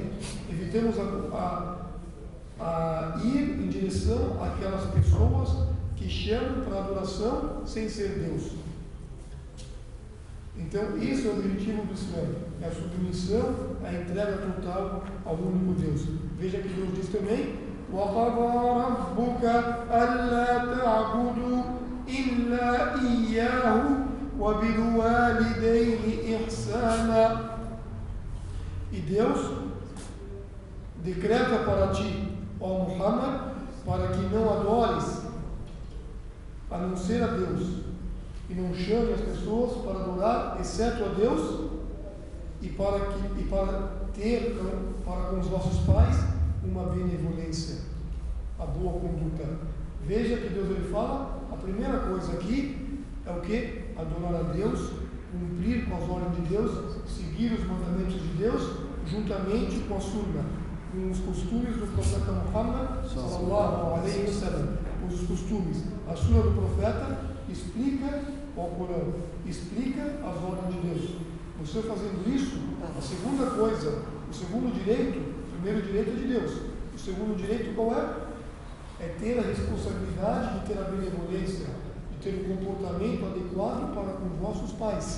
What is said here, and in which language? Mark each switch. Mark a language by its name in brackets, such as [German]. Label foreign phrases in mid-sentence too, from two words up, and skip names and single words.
[Portuguese] Evitemos a ir em direção àquelas pessoas que chamam para adoração sem ser Deus. Então, isso é o objetivo do Islã, é a submissão, a entrega total ao único Deus. Veja que Deus diz também: [Arabic] وَقَضَى رَبُّكَ أَلَّا تَعْبُدُوا إِلَّا إِيَّاهُ وَبِالْوَالِدَيْنِ إِحْسَانًا. [Portuguese] E Deus decreta para ti, ó Muhammad, para que não adores a não ser a Deus, e não chame as pessoas para adorar exceto a Deus, e para ter para com os vossos pais uma benevolência, a boa conduta. Veja que Deus ele fala, a primeira coisa aqui é o que? Adorar a Deus, cumprir com as ordens de Deus, seguir os mandamentos de Deus, juntamente com a sunna, com os costumes do profeta Muhammad [Arabic] صلى الله عليه وسلم. [Portuguese] Os costumes, a sunna do profeta explica o Corão, explica as ordens de Deus. Você fazendo isso, a segunda coisa, o segundo direito, o primeiro direito é de Deus, o segundo direito qual é? É ter a responsabilidade de ter a benevolência, de ter um comportamento adequado para com os vossos pais.